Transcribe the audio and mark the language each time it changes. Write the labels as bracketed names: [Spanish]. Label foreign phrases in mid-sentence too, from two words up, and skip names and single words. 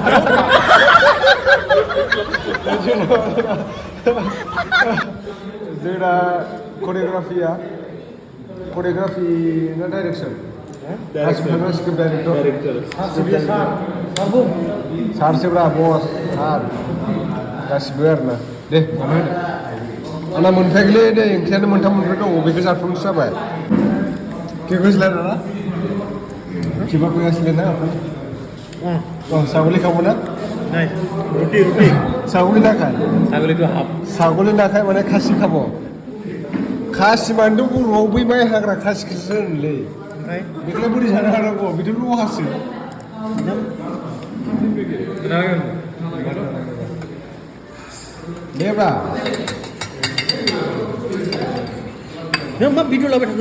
[Bodo] जोंना करिय'ग्राफि ना [English] direction script director [Bodo] सारसोब्रा बस सार गासिबो आरोना दे मानो होनो आंना मोनफायाखैलै दे ओंख्रियानो मोनथाम मोनब्रै दङ बेखौ जाथ'नोसो जाबाय केक'सलाय ना किबा कोई असले ना आपण [Assamese] ছাগলী খাব না নাই ৰুটি ৰুটি ছাগলী নাখায় ছাগলীটো হাফ ছাগলী নাখায় মানে খাসি খাব [Bodo] खासि मानोथ' बर'आव बै माइ हाग्रा खासिखौसो होनोलै बेखौलाय बोरै जानो हानांगौ बेथ' लहासो देब्रा नों मा भिडिअ लाबाय थाखो